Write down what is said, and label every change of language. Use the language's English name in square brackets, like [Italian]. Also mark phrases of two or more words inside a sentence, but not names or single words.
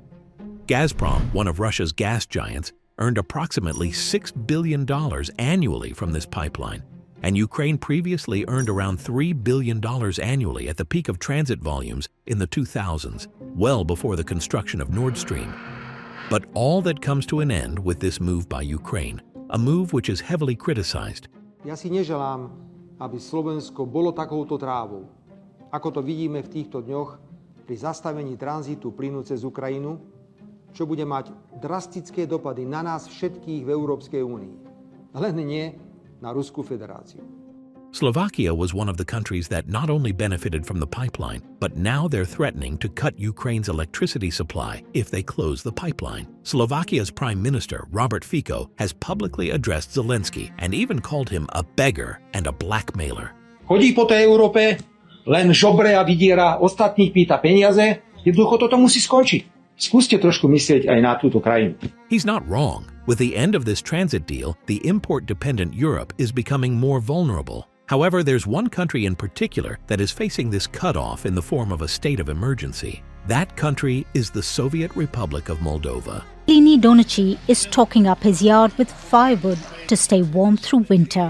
[English] Gazprom, one of Russia's gas giants, earned approximately $6 billion annually from this pipeline, and Ukraine previously earned around $3 billion annually at the peak of transit volumes in the 2000s, well before the construction of Nord Stream. But all that comes to an end with this move by Ukraine, a move which is heavily criticized. [Slovak] Aby Slovensko bolo takouto trávou, ako to vidíme v týchto dňoch pri zastavení tranzitu plynu cez Ukrajinu, čo bude mať drastické dopady na nás všetkých v Európskej únii, len nie na Ruskú federáciu. [English] Slovakia was one of the countries that not only benefited from the pipeline, but now they're threatening to cut Ukraine's electricity supply if they close the pipeline. Slovakia's Prime Minister, Robert Fico, has publicly addressed Zelensky and even called him a beggar and a blackmailer. [Slovak] Chodí po tej Európe, len žobre a vydiera, ostatných pýta peniaze, jednoducho toto musí skončiť. Skúste trošku myslieť aj na túto krajinu. [English] He's not wrong. With the end of this transit deal, the import-dependent Europe is becoming more vulnerable. However, there's one country in particular that is facing this cutoff in the form of a state of emergency. That country is the Soviet Republic of Moldova. Pliny Donici is stocking up his yard with firewood to stay warm through winter.